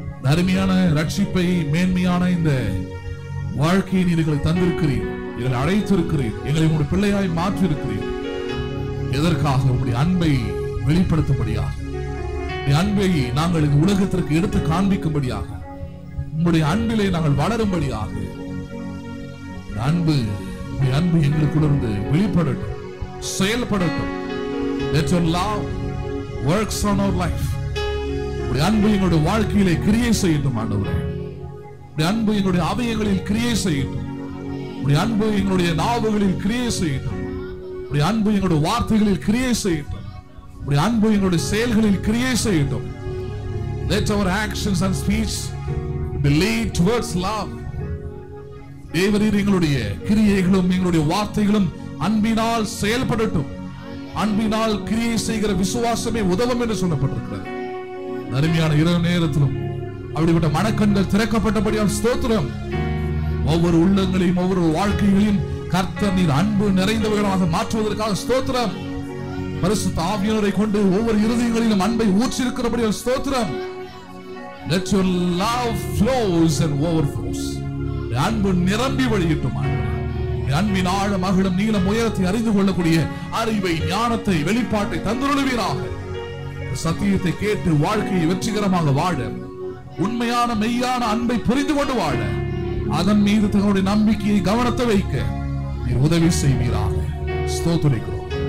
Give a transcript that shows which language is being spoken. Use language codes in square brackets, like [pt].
[ta] அருமையான ரட்சிப்பை, மேன்மையான இந்த வாழ்க்கையை நீர் எங்களுக்கு தந்திருக்கிறீர், எங்களை அழைத்திருக்கிறீர், எங்களை உங்களுடைய பிள்ளையாய் மாற்றி இருக்கிறீர். எதற்காக? உங்களுடைய அன்பை வெளிப்படுத்தும்படியாக, அன்பை நாங்கள் இந்த உலகத்திற்கு எடுத்து காண்பிக்கும்படியாக, உங்களுடைய அன்பிலே நாங்கள் வளரும்படியாக. அன்பு எங்களுக்குள்ளிருந்து வெளிப்படட்டும், செயல்படட்டும். [en] Let your love works on our life. [ta] உடைய அன்பு எங்களுடைய வாழ்க்கையிலே கிரியை செய்யட்டும் ஆண்டவரே. உடைய அன்பு எங்களுடைய அவயங்களில் கிரியை செய்யட்டும். உடைய அன்பு எங்களுடைய நாவுகளில் கிரியை செய்யட்டும். உடைய அன்பு எங்களுடைய வார்த்தைகளில் கிரியை செய்யட்டும். உடைய அன்பு எங்களுடைய செயல்களில் கிரியை செய்யட்டும். [en] Let our actions and speech be lead towards love. [ta] தேவரீர் எங்களுடைய கிரியைகளும் எங்களுடைய வார்த்தைகளும் அன்பினால் செயல்படட்டும். அன்பினால் கிரியை செய்கிற விசுவாசமே உதவும் என்று சொல்லப்பட்டிருக்கிறது. அருமையான இரவு நேரத்திலும் அப்படிப்பட்ட மனக்கண்கள் திறக்கப்பட்டபடியால் ஸ்தோத்திரம். ஒவ்வொரு உள்ளங்களையும் ஒவ்வொரு வாழ்க்கைகளையும் கர்த்தர் நீர் அன்பு நிறைந்தவர்களாக மாற்றுவதற்காக ஸ்தோத்திரம். பரிசுத்த ஆவியானவரை கொண்டு ஒவ்வொரு இருதயங்களிலும் அன்பை ஊற்றிருக்கிறபடியால் ஸ்தோத்திரம். [en] Let your love flows and overflows. [ta] அன்பு நிரம்பி வழியிட்டும். அன்பின் ஆழம் அகலம் நீளம் உயரத்தை அறிந்து கொள்ளக்கூடிய அறிவை ஞானத்தை வெளிப்பாட்டை தந்துருளுவீராக. சத்தியத்தை கேட்டு வாழ்க்கையை வெற்றிகரமாக வாழ, உண்மையான மெய்யான அன்பை புரிந்து கொண்டு வாழ, அதன் மீது தங்களுடைய நம்பிக்கையை கவனத்தை வைக்க நீர் உதவி செய்வீராக. ஸ்தோத்திரிக்கிறோம்.